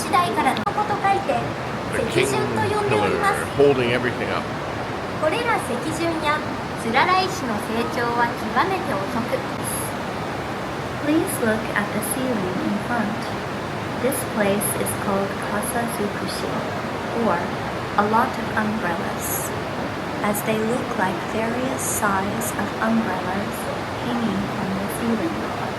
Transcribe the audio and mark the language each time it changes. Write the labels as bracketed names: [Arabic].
[English] The king pillar holding everything up. [Japanese] これら石筍やつらら石の成長は極めて遅く。 [English] Please look at the ceiling in front. This place is called Kasa Zukushi, or a lot of umbrellas, as they look like various size of umbrellas hanging from the ceiling.